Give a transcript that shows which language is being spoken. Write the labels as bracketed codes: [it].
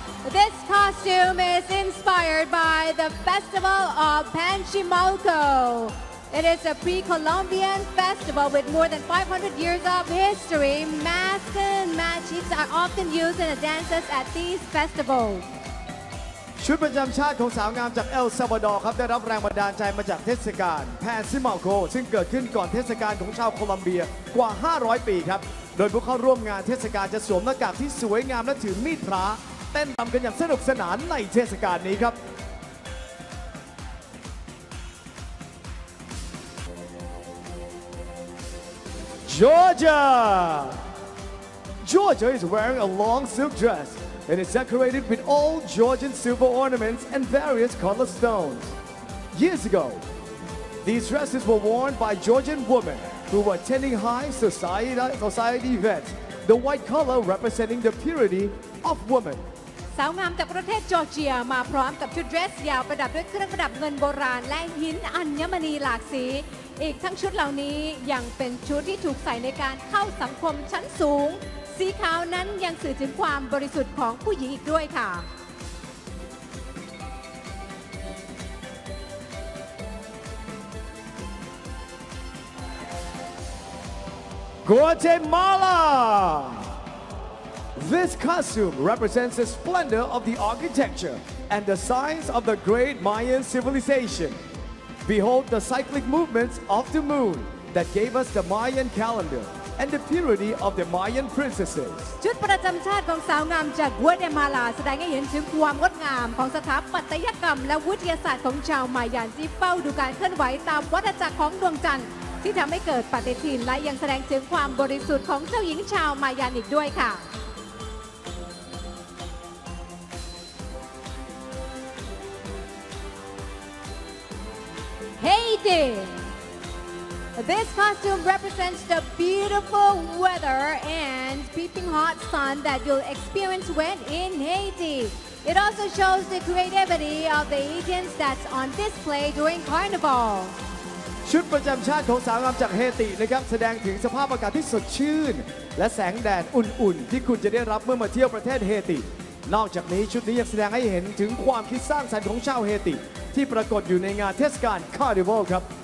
[en] This costume is inspired by the Festival of Panchimalco. It is a pre-Columbian festival with more than 500 years of history. Masks and magics are often used in the dances at these festivals. [th] ชุดประจำชาติของสาวงามจากเอลซัลวาดอร์ครับได้รับแรงบันดาลใจมาจากเทศกาลแพนซิมาโกซึ่งเกิดขึ้นก่อนเทศกาลของชาวโคลัมเบียกว่า 500 ปีครับ โดยผู้เข้าร่วมงานเทศกาลจะสวมหน้ากากที่สวยงามและถือมีดพระเต้นรำกันอย่างสนุกสนานในเทศกาลนี้ครับ [en] Georgia Georgia is wearing a long silk dress and is decorated with old Georgian silver ornaments and various colored stones. Years ago, these dresses were worn by Georgian women who were attending high society events, the white color representing the purity of women. [th] สาวงามจากประเทศจอร์เจียมาพร้อมกับชุดเดรสยาวประดับด้วยเครื่องประดับเงินโบราณและหินอัญมณีหลากสี อีกทั้งชุดเหล่านี้ยังเป็นชุดที่ถูกใส่ในการเข้าสังคมชั้นสูง สีขาวนั้นยังสื่อถึงความบริสุทธิ์ของผู้หญิงอีกด้วยค่ะ [en] Guatemala! This costume represents the splendor of the architecture and the signs of the great Mayan civilization. Behold the cyclic movements of the moon that gave us the Mayan calendar and the purity of the Mayan princesses. [th] ชุดประจำชาติของสาวงามจากกัวเตมาลาแสดงให้เห็นถึงความงดงามของสถาปัตยกรรมและวิทยาศาสตร์ของชาวมายันที่เฝ้าดูการเคลื่อนไหวตามวัฏจักรของดวงจันทร์ที่ทำให้เกิดปฏิทินและยังแสดงถึงความบริสุทธิ์ของเจ้าหญิงชาวมายันอีกด้วยค่ะ Haiti. [en] This costume represents the beautiful weather and peeping hot sun that you'll experience when in Haiti. It also shows the creativity of the Haitians that's on display during Carnival. [th] ชุดประจำชาติของสาวงามจากเฮตินะครับแสดงถึงสภาพอากาศที่สดชื่นและแสงแดดอุ่นๆที่คุณจะได้รับเมื่อมาเที่ยวประเทศเฮตินอกจากนี้ชุดนี้ยังแสดงให้เห็นถึงความคิดสร้างสรรค์ของชาวเฮติที่ปรากฏอยู่ในงานเทศกาลคาร์นิวัลครับ